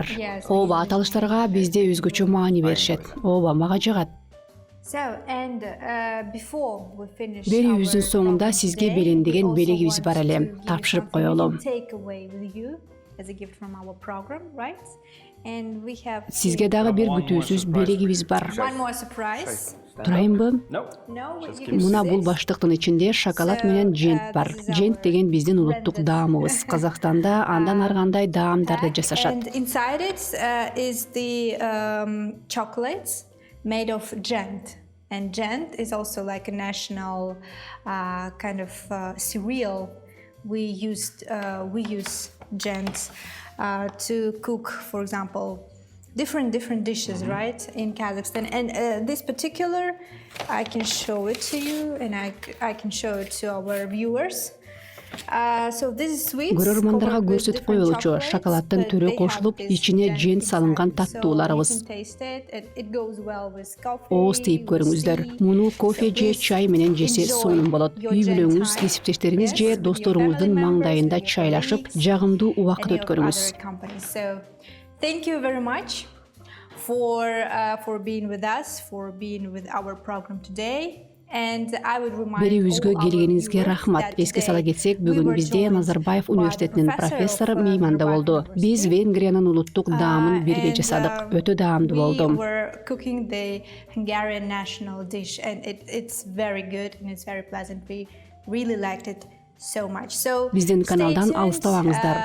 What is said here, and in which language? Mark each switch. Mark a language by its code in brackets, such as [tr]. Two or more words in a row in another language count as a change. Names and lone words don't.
[ky] Ооба, аталыштарга бизде өзгөчө маани беришет. Ооба, мага жагат. [en] So, and before we finish [ky] Берүүбүздүн [en] our [ky] соңунда [en] program [ky] сизге [en] today, [ky] белендеген [en] we also [ky] белегибиз [en] want [ky] бар эле. [en] to give you [ky] Тапшырып [en] something you [ky] коелу. [en] can take away with you as a gift from our program, right? And we have [ky] Сизге дагы бир күтүүсүз белегибиз бар. [en] one more surprise. [ky] Турайынбы? [en] No, [ky] Мына бул баштыктын ичинде шоколад менен жент бар. Жент деген биздин улуттук даамыбыз. Казакстанда андан ар кандай даамдарды жасашат. [en] And inside it is the chocolates made of gent. And gent is also like a national kind of cereal. We use gent to cook, for example, different dishes, right, in Kazakhstan. And this particular, I can show it to you, and I can show it to our viewers. So this is sweet. [ky] Көрөрмандарга көрсөтүп коелучу шоколаддын түрү кошулуп, ичине жент салынган таттууларыбыз. Ооз тийип көрүңүздөр. Муну кофе же чай менен жесе сонун болот. Үй бүлөңүз, кесиптештериңиз же досторуңуздун маңдайында чайлашып, жагымдуу убакыт өткөрүңүз. [en] Thank you very much for being with us, for being with our program today. [ky] Берүүбүзгө келгениңизге рахмат. Эске сала кетсек, бүгүн бизде Назарбаев Университетинин профессору мейманда болду. Биз Венгриянын улуттук даамын бирге жасадык. Өтө даамдуу болду. Биздин каналдан алыстабаңыздар.